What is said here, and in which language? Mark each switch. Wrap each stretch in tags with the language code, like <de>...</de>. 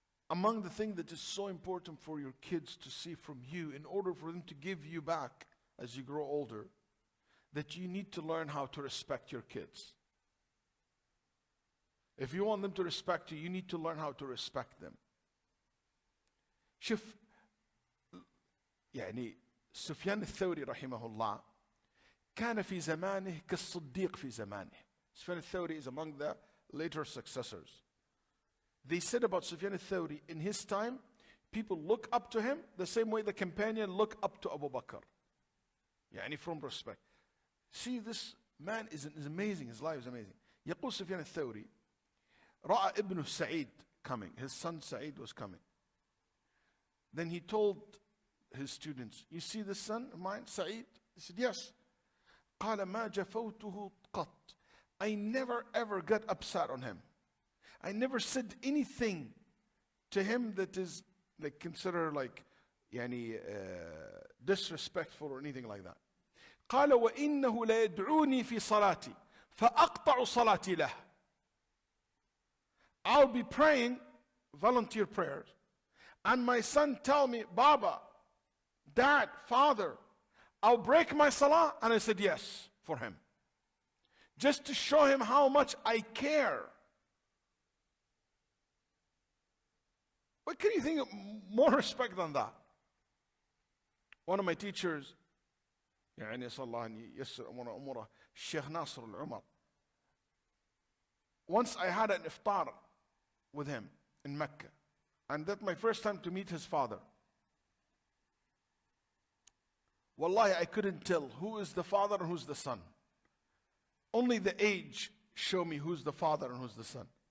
<en>Among the things that is so important for your kids to see from you, in order for them to give you back as you grow older, that you need to learn how to respect your kids. If you want them to respect you, you need to learn how to respect them.</en> <ar>شوف يعني سفيان الثوري رحمه الله كان في زمانه كالصديق في زمانه.</ar> <en>Sufyan al-Thawri is among the later successors. They said about Sufyan al-Thawri, in his time, people look up to him the same way the companion look up to Abu Bakr. يعني from respect. See, this man is amazing, his life is amazing.</en> <ar>يقول سفيان الثوري رأى ابنه سعيد</ar> <en>coming. His son Sa'id was coming. Then he told his students, you see this son of mine, Sa'id? He said, yes.</en> <ar>قال ما جفوته قط.</ar> <en>I never ever got upset on him. I never said anything to him that is like considered like يعني disrespectful or anything like that.</en> <ar>قال وإنه لا يدعوني في صلاتي فأقطع صلاتي له.</ar> <en>I'll be praying volunteer prayers, and my son tell me, Baba, Dad, Father, I'll break my salah. And I said yes for him, just to show him how much I care. What can you think of more respect than that? One of my teachers,</en> <ar>يعني صلى الله عليه يسر أموره الشيخ ناصر العمر.</ar> <en>Once I had an iftar with him in Mecca, and that's my first time to meet his father. Wallahi, I couldn't tell who is the father and who's the son. Only the age show me who's the father and who's the son.</en>